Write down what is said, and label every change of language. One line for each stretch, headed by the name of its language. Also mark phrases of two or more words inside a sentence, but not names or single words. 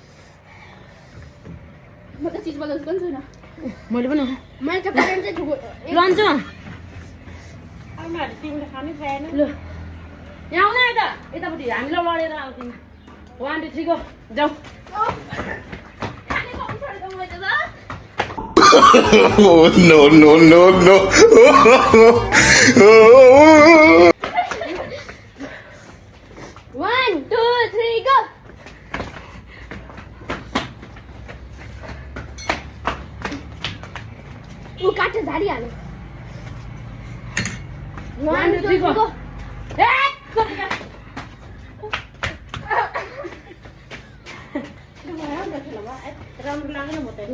Nepali: म त चिज बदल्छु पनि छैन मैले पनि मैले त प्यारेन्ट चाहिँ ठुलो ल अञ्जु तिमीले खानै पाएन ल यहाँ आउन यता यतापट्टि हामीलाई लडेर आउँछौँ 1 2 3 गो जाऊ खाने कम छोडेको मैले त
English: Oh, no, no, no, no.
Nepali: 1 2 3 go उ काटे झाडी हाल्यो 1 2 3 go राम्रो लाग्यो म त